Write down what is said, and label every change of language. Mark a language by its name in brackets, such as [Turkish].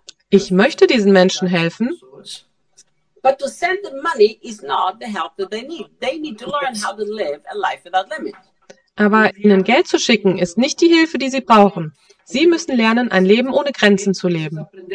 [German] Ich möchte diesen Menschen helfen. [English] But to send them money is not the help that they need. They need to learn how to live a life without limits. [German] Aber ihnen Geld zu schicken ist nicht die Hilfe, die sie brauchen. Sie müssen lernen, ein Leben ohne Grenzen zu leben.